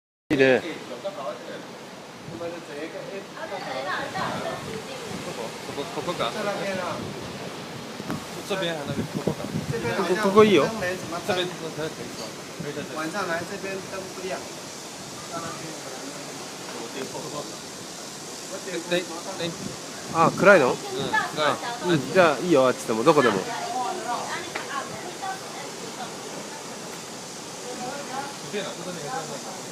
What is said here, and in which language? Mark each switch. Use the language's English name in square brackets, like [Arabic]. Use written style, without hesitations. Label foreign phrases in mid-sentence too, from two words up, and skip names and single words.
[Korean] 네. [Chinese] 这边还那个可不可？可以有。这边可以装，可以在这。晚上来这边灯不亮。 [Japanese] あ、暗いの？うん、暗い。じゃあいいよ、あっちでもどこでも。 [Chinese] 对了，就是那个叫什么？